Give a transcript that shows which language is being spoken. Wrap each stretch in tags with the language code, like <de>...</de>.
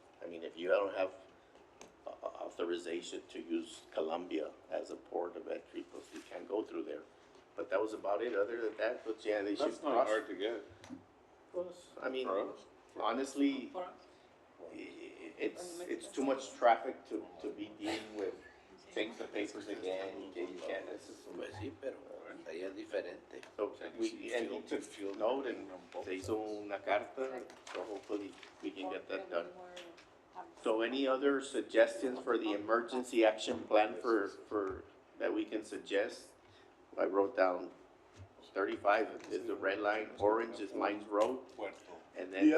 <en>I mean, if you don't have authorization to use Columbia as a port of entry, because you can't go through there. But that was about it, other than that, but yeah, they should That's not cross. hard to get. I mean, honestly, it's too much traffic to be dealing with, take the papers again, you can't, this is.</en> <es>Pues sí, pero allá es diferente.</es> <en>So and he took note and</en> <es>se hizo una carta,</es> <en>so hopefully we can get that done. So any other suggestions for the emergency action plan that we can suggest? I wrote down 35 is the red line, orange is Mines Road, and then.</en>